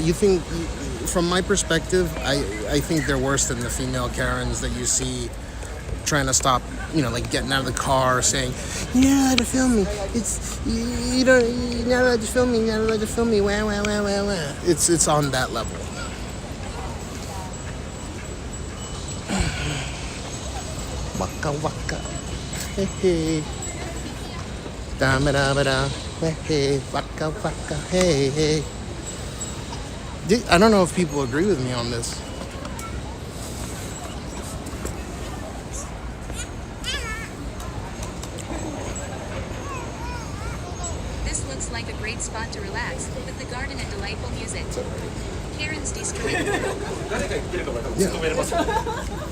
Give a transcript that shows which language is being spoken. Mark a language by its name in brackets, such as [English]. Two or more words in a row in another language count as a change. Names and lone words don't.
[English] You think, from my perspective, I think they're worse than the female Karens that you see trying to stop, like getting out of the car saying, "You're not allowed to film me. You're not allowed to film me. You're not allowed to film me. Wah wah wah wah wah." It's on that level. Waka waka, hey hey, da da da da, hey hey, waka waka, hey hey. I don't know if people agree with me on this. This looks like a great spot to relax, with the garden and delightful music. Karen's destroyed the world.